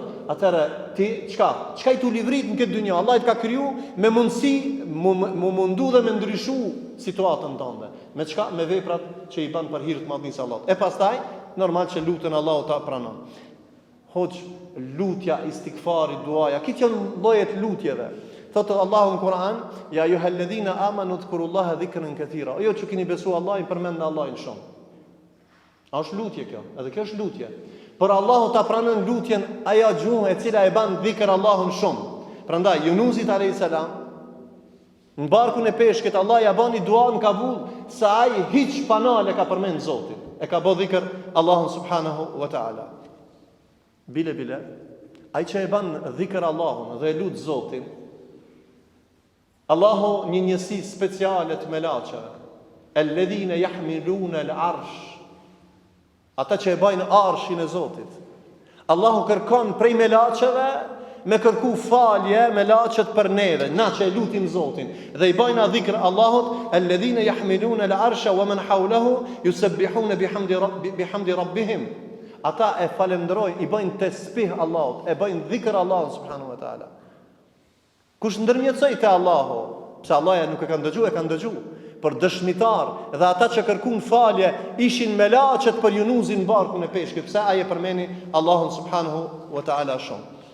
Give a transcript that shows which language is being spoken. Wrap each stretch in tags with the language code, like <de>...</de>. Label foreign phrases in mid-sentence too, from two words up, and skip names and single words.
<sq>Atëherë ti çka i tu livrit në këtë dynjë? Allah i ka kriju me mundësi mundu dhe me ndryshu situatën tënde. Me çka? Me veprat që i bën për hir të madhnisë Allahut. E pastaj normal që lutën Allahu ta pranon. Hoxh, lutja, istikfari, duaja, këto janë llojet lutjeve. thotë Allahu në Kur'an,</sq> <ar>يا أيها الذين آمنوا اذكروا الله ذكرا كثيرا.</ar> <sq>Jo që keni besu Allahin, përmendni Allahin shumë. A është lutje kjo? Edhe kjo është lutje. Por Allahu ta pranon lutjen ajo gjuhë e cila e ban dhikr Allahun shumë. Prandaj Yunusit</sq> <ar>عليه السلام</ar> <sq>në barkun e peshkit Allah ja bani dua në kabul se ai hiç panale ka përmend Zotin. E ka bë dhikr Allahun</sq> <ar>سبحانه وتعالى.</ar> <sq>Bile ai që e ban dhikr Allahun dhe e lut Zotin, Allahu një njësi speciale të melaçeve.</sq> <ar>الذين يحملون العرش.</ar> <sq>Ata që e bajnë arshin e Zotit. Allahu kërkon prej melaçeve me kërku falje melaçet për neve, na që e lutim Zotin. Dhe i bajnë dhikr Allahut,</sq> <ar>الذين يحملون العرش ومن حوله يسبحون بحمد ربهم.</ar> <sq>Ata e falendrojnë, i bajnë tesbih Allahut, e bajnë dhikr Allahut</sq> <ar>سبحانه وتعالى.</ar> <sq>Kush ndërmjetësoj te Allahu, pse Allah nuk e ka ndëgju, e ka ndëgju. Për dëshmitar dhe ata që kërkuan falje ishin melaçet për Yunusin në barkun e peshkit, pse ai e përmeni Allahun</sq> <ar>سبحانه وتعالى</ar> <sq>shumë.</sq>